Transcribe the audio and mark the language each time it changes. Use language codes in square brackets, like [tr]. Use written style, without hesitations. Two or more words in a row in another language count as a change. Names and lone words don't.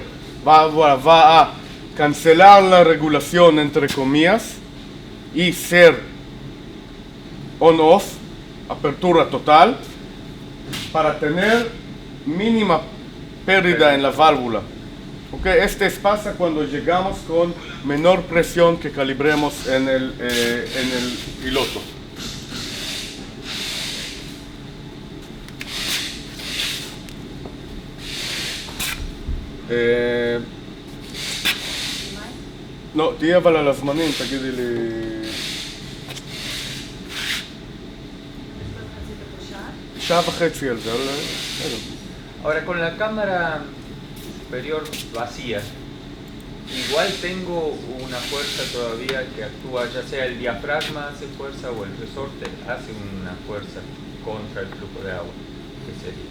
[es] Va a cancelar la regulación entre comillas y ser on-off, apertura total, para tener mínima pérdida en la válvula. Okay, pasa cuando llegamos con menor presión que calibremos en el piloto. [he] לא, תהיה אבל על הזמנים, תגידי לי... שעה וחצי על זה, [es] Ahora con la cámara superior vacía, igual tengo una fuerza todavía que actúa, ya sea el diafragma hace fuerza o el resorte hace una fuerza contra el flujo de agua. ¿Qué sería?